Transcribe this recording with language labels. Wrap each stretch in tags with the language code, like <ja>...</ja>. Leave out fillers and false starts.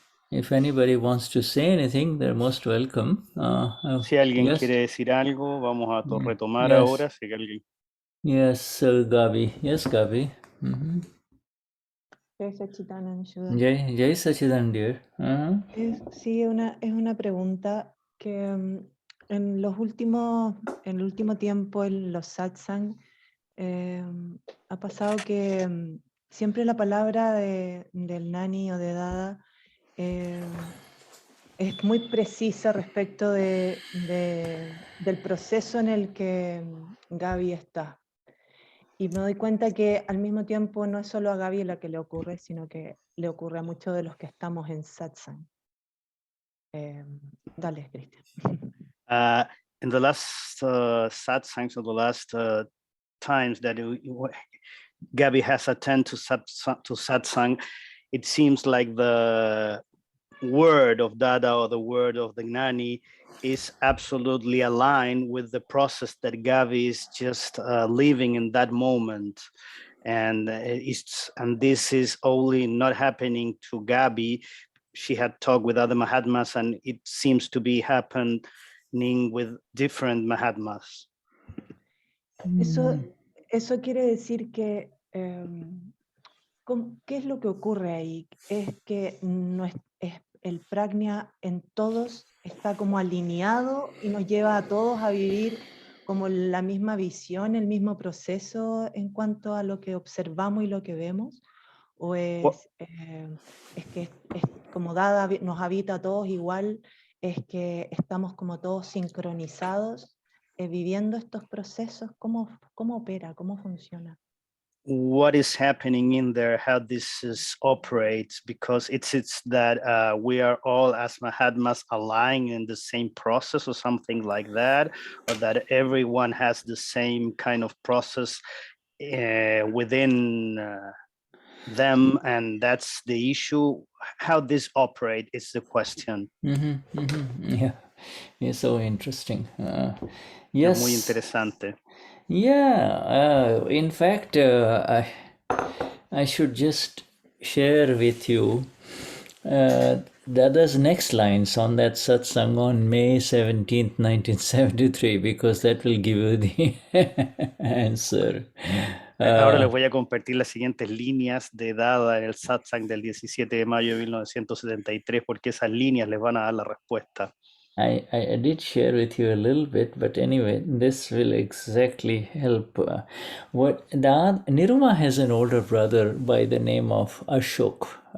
<en>If anybody wants to say anything, they're most welcome.</en> <es>Si alguien</es> <en>Yes,</en> <es>quiere decir algo, vamos a retomar</es> <en>yes,</en> <es>ahora. Si alguien...</es> <en>yes, Gabi. Yes, Gabi. Jai Sachidanand, Shudhha. Jai Sachidanand, dear.</en> <es>Sí, es una pregunta que en el último tiempo en los satsang ha pasado que siempre la palabra del Gnani o de Dada es muy precisa respecto del proceso en el que Gaby está. Y me doy cuenta que al mismo tiempo no es solo a Gaby la que le ocurre, sino que le ocurre a muchos de los que estamos en satsang. Dale, Cristian.</es> <en>In the last satsangs, or the last times that Gabby has attended to satsang, it seems like the word of Dada or the word of the Gnani is absolutely aligned with the process that Gabby is just living in that moment. And this is only not happening to Gabby. She had talked with other Mahatmas, and it seems to be happening with different Mahatmas.</en> <es>Eso quiere decir que, ¿qué es lo que ocurre ahí? Es que el prajna en todos está como alineado y nos lleva a todos a vivir como la misma visión, el mismo proceso en cuanto a lo que observamos y lo que vemos, o es que es como Dada nos habita a todos igual, es que estamos como todos sincronizados viviendo estos procesos. ¿Cómo opera? ¿Cómo funciona?</es> <en>What is happening in there, how this operates, because it's that we are all as Mahatmas aligned in the same process or something like that, or that everyone has the same kind of process within them, and that's the issue. How this operates is the question. Yeah, it's so interesting. Yes.</en> <es>Es muy interesante.</es> <en>Yeah, in fact, I should just share with you Dada's next lines on that satsang on May 17th, 1973, because that will give you the answer.</en> <es>Ahora les voy a compartir las siguientes líneas de Dada en el satsang del 17 de mayo de 1973, porque esas líneas les van a dar la respuesta.</es> <en>I did share with you a little bit, but anyway, this will exactly help. Niruma has an older brother by the name of Ashok.</en>